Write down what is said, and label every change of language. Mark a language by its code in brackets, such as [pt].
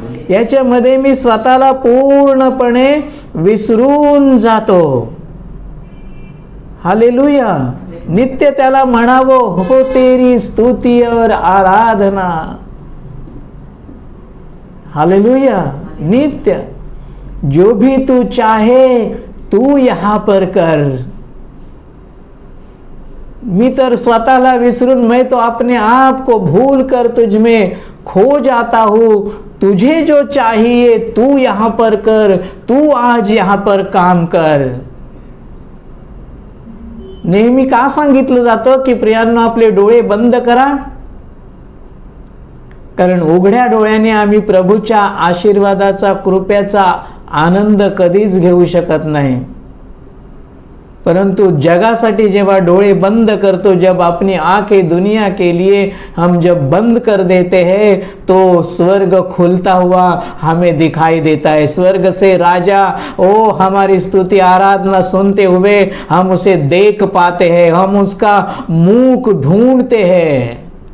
[mr] याच्यामध्ये मी स्वतःला पूर्णपणे विसरून जातो. हालेलुया. नित्य त्याला म्हणावं, [hi] हो तेरी स्तुती और आराधना. हालेलुया. नित्य जो भी तू चाहे तू यहां पर कर. [mr] मी तर स्वतःला विसरून, [hi] मैं तो अपने आप को भूल कर तुझ में खो जाता हूं. तुझे जो चाहिए तू यहां पर कर. तू आज यहां पर काम कर. [mr] नेहमी का सांगितलं जातं की प्रियांनो आपले डोळे बंद करा? कारण उघड्या डोळ्याने आम्ही प्रभूच्या आशीर्वादाचा, कृपेचा आनंद कधीच घेऊ शकत नाही. परंतु जगासाठी जेव्हा डोळे बंद करतो, [hi] जब अपनी आंखें दुनिया के लिए हम जब बंद कर देते हैं, तो स्वर्ग खुलता हुआ हमें दिखाई देता है. स्वर्ग से राजा ओ हमारी स्तुति आराधना सुनते हुए हम उसे देख पाते हैं, हम उसका मुख ढूंढते हैं.